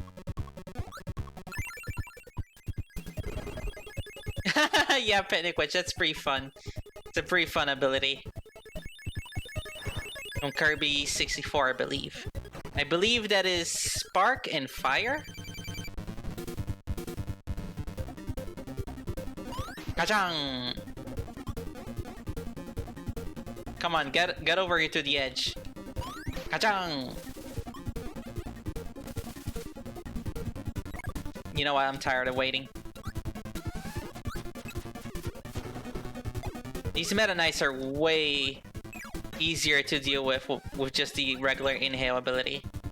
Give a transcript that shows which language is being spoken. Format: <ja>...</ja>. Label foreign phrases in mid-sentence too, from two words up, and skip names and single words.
<en>Yeah, Panic Witch, that's pretty fun. It's a pretty fun ability. From Kirby 64, I believe. I believe that is Spark and Fire? Ka-chang! Come on, get over here to the edge. Ka-chang! You know what? I'm tired of waiting. These Meta Knights are way easier to deal with just the regular inhale ability.</en>